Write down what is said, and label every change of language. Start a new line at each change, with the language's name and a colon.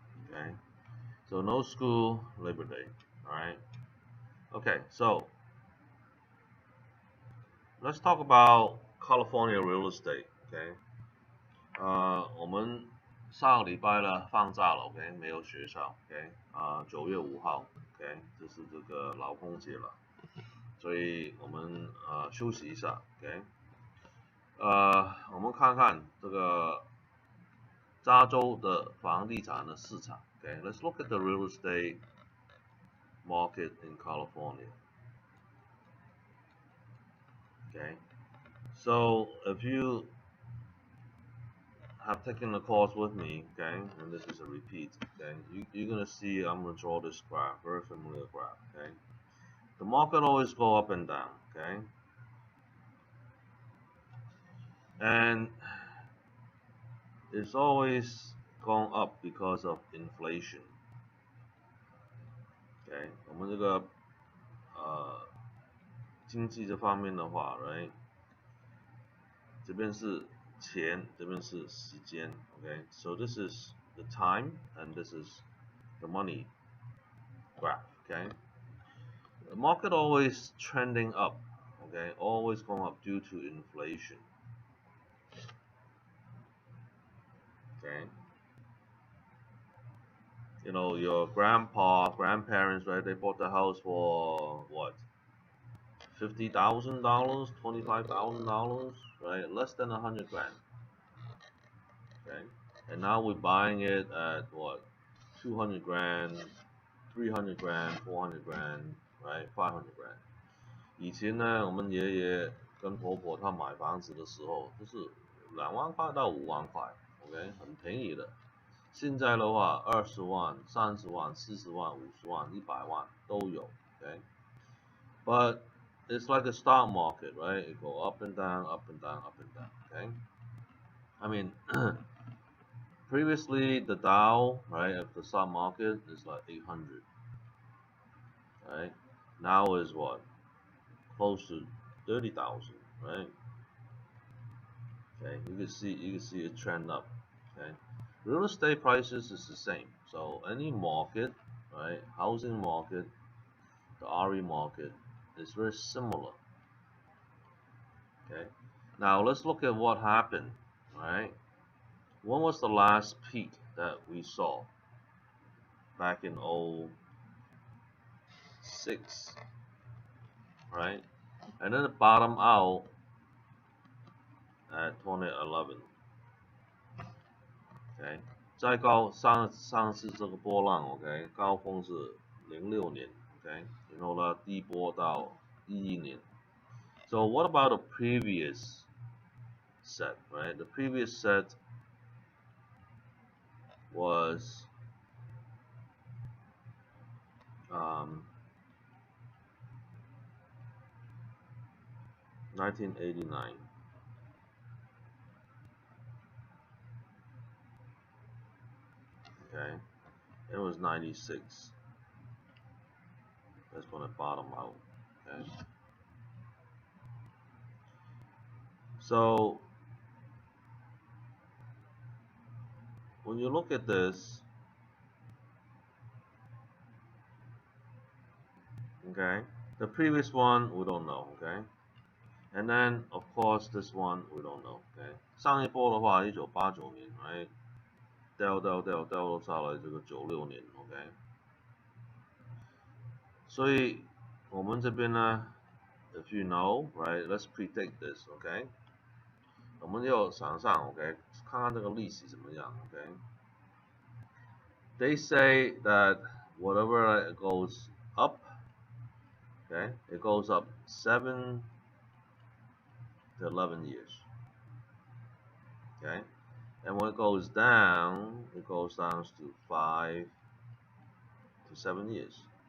English: Okay, so no school, Labor Day. Alright. Okay, so let's talk about California real estate. Okay.
Chinese: 我们上个礼拜呢放假了 ，OK， 没有学校 ，OK， 9月5号 ，OK， 这是这个劳工节了，所以我们休息一下 ，OK， 我们看看这个加州的房地产的市场 ，OK，
English: Let's look at the real estate market in California. Okay, so if you have taken the course with me, okay, and this is a repeat, okay, you're gonna see I'm gonna draw this graph, very familiar graph, okay. The market always go up and down, okay, and it's always going up because of inflation.
Chinese: Okay, 我们这个经济这方面的话 ，right， 这边是钱，这边是时间 ，okay.
English: So this is the time and this is the money graph, okay. The market always trending up, okay, always going up due to inflation. Okay. You know, your grandparents, right? They bought the house for what? $50,000, $25,000, right? Less than $100 grand. Okay. And now we're buying it at what? 200 grand, 300 grand, 400 grand, right? 500 grand.
Chinese: 以前呢，我们爷爷跟婆婆他买房子的时候，就是2万块到5万块 ，OK， 很便宜的。现在的话，20万、30万、40万、50万、100万都有 ，OK。
English: But it's like a stock market, right? It go up and down, up and down, up and down, okay? I mean, previously the Dow, right, of the stock market is like 800, right? Now is what? Close to 30,000, right? Okay, you can see a trend up. Okay, real estate prices is the same. So any market, right? Housing market, the RE market is very similar. Okay, now let's look at what happened. Right? When was the last peak that we saw? Back in 06, right? And then it bottomed out at 2011。
Chinese: OK， 再高上次这个波浪 ，OK， 高峰是06年 ，OK， 然后呢低波到11年。
English: So what about the previous set, right? The previous set was 1989. Okay, it was 96. That's going to bottom out. Okay, so when you look at this, okay, the previous one we don't know, okay, and then of course this one we don't know, okay.
Chinese: 上一波的话，1989年，right， 掉到下来这个96年 ，OK。所以我们这边呢
English: ，if you know, right, let's predict this, OK。
Chinese: 我们要想象 ，OK， 看看这个利息怎么样 ，OK。
English: They say that whatever it goes up, okay, it goes up 7 to 11 years, okay, and when it goes down to 5 to 7 years.